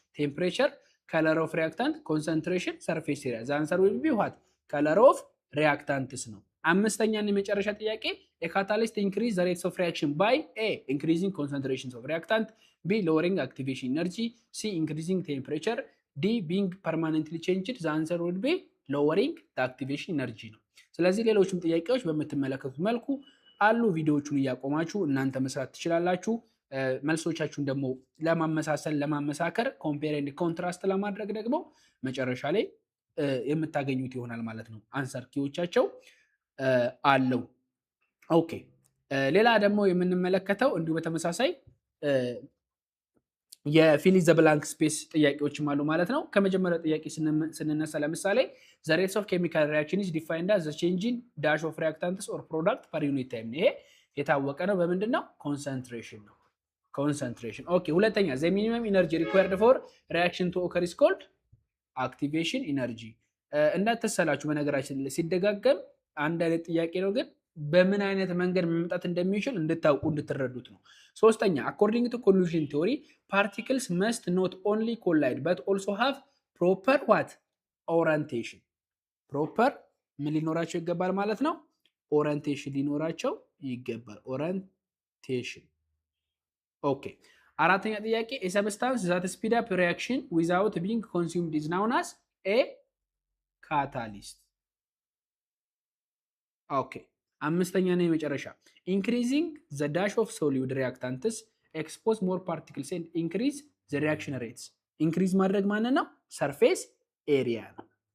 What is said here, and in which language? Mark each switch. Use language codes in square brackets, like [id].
[en] temperature, color of reactant, concentration, surface area. the answer will be what? color of reactants ነው። [am] አምስተኛ እና የመጨረሻ ጥያቄ [en] a catalyst increase the rates of reaction by a increasing concentrations of reactant, b lowering activation energy, c increasing temperature, d being permanently changed. the answer would be lowering the activation energy [am] ነው። ስለዚህ ሌሎችም ጥያቄዎች በምትመለከቱት መልኩ አሉ። ቪዲዮዎቹን እያቆማችሁ እናንተ መስራት ትችላላችሁ። መልሶቻችሁን ደግሞ ለማመሳሰል ለማመሳከር ኮምፔር ኤንድ ኮንትራስት ለማድረግ ደግሞ መጨረሻ ላይ የምታገኙት ይሆናል ማለት ነው። አንሰር ኪዎቻቸው አለው። ኦኬ ሌላ ደግሞ የምንመለከተው እንዲሁ በተመሳሳይ [en] የፊል ዘ ብላንክ ስፔስ [am] ጥያቄዎችም አሉ ማለት ነው። ከመጀመሪያው ጥያቄ ስንነሳ ለምሳሌ [en] the rates of chemical reaction is defined as the change in dash of reactants or product per unit time። [am] ይሄ የታወቀ ነው። በምንድነው? ኮንሰንትሬሽን ነው። ኮንሰንትሬሽን። ኦኬ ሁለተኛ [en] the minimum energy required for reaction to occur is called activation energy። [am] እንዳትሰላችሁ በነገራችን ላይ ሲደጋገም አንድ አይነት ጥያቄ ነው፣ ግን በምን አይነት መንገድ መምጣት እንደሚችል እንድታውቁ እንድትረዱት ነው። ሶስተኛ [en] according to collision theory particles must not only collide but also have proper what? [am] orientation። proper ምን ሊኖራቸው ይገባል ማለት ነው? [en] orientation [am] ሊኖራቸው ይገባል። [en] orientation። [am] ኦኬ አራተኛ ጥያቄ [en] a substance that speed up reaction without being consumed is known as a catalyst። [am] ኦኬ አምስተኛ ነው የመጨረሻ [en] increasing the dash of solid reactants expose more particles and increase the reaction rates። increase ማድረግ ማለት ነው surface area ነው።